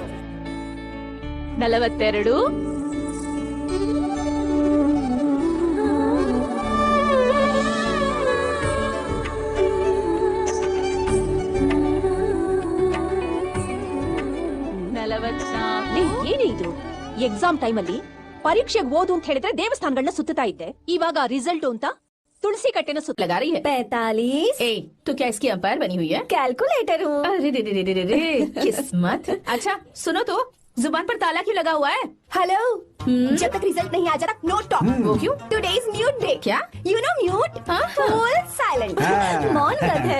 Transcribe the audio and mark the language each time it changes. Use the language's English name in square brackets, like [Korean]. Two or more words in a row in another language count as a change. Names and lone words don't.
[Kannada] 42 ಏನಿದು [English] exam time [Kannada] ಅಲ್ಲಿ ಪರೀಕ್ಷೆಗೆ ಓದು ಅಂತ ಹೇಳಿದ್ರೆ ದೇವಸ್ಥಾನಗಳನ್ನ ಸುತ್ತಾ ಇದ್ದೆ, ಇವಾಗ ರಿಸಲ್ಟ್ ಅಂತ ತುಲಸಿ ಕಟ್ಟೆ ಸುತ್ತ [Hindi] लगा रही है। 45। तो क्या इसकी अंपायर बनी हुई है? कैलकुलेटर हूँ। अरे रे रे रे रे रे किस्मत। अच्छा सुनो तो, जुबान पर ताला क्यों लगा हुआ है? हेलो, जब तक रिजल्ट नहीं आ जाता [English] no talk. [Hindi] वो क्यों? [English] today is mute day. [Hindi] क्या? [English] you know mute, full silent, [Hindi] मौन व्रत है।